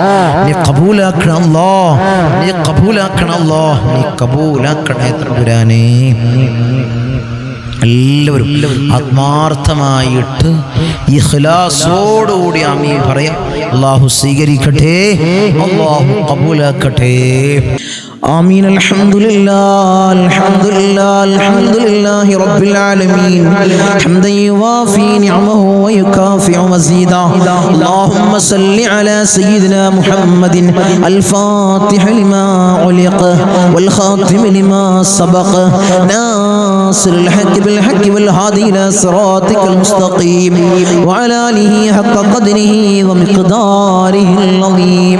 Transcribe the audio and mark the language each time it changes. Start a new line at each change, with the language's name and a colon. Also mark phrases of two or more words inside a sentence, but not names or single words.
Malayalam: നീ കബൂലാക്കണം അല്ലാഹ്. നീ കബൂലാക്കണം അല്ലാഹ്. നീ കബൂലാക്കണേ തമ്പുരാനേ. എല്ലാവരും ആത്മാർത്ഥമായിട്ട് ഇഖ്ലാസോടുകൂടി ആമീൻ പറയാം. അല്ലാഹു സ്വീകരിക്കട്ടെ, അല്ലാഹു കബൂലാക്കട്ടെ.
Arabic: آمين. الحمد لله الحمد لله الحمد لله رب العالمين حمدا يوافي نعمه ويكافئ مزيدا. اللهم صل على سيدنا محمد الفاتح لما علق والخاتم لما سبق ناصر الحق بالحق والهادي إلى صراطك المستقيم وعلى آله حق قدره ومقداره العظيم.